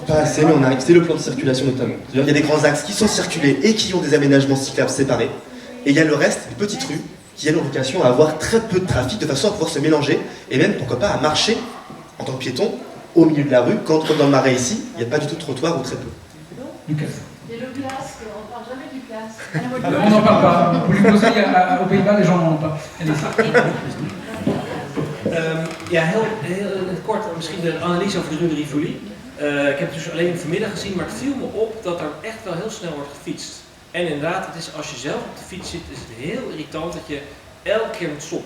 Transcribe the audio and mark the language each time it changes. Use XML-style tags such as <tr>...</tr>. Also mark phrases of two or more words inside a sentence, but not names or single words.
<fr>Pas assez, mais on arrive, c'est le plan de circulation notamment. Il y a des grands axes qui sont circulés et qui ont des aménagements cyclables séparés, et il y a le reste, des petites rues, qui ont vocation à avoir très peu de trafic, de façon à pouvoir se mélanger, et même, pourquoi pas, à marcher, en tant que piéton, au milieu de la rue, quand comme dans le Marais ici, il n'y a pas du tout de trottoir ou très peu. Lucas. Et le casque, on ne parle jamais du casque. On n'en parle pas. Pour les poser aux Pays-Bas, les gens n'en ont pas.</fr> <nl>Ja, heel kort misschien de analyse over de Rue de Rivoli. Ik heb het dus alleen vanmiddag gezien, maar het viel me op dat er echt wel heel snel wordt gefietst. En inderdaad, het is, als je zelf op de fiets zit, is het heel irritant dat je elke keer moet stoppen.</nl>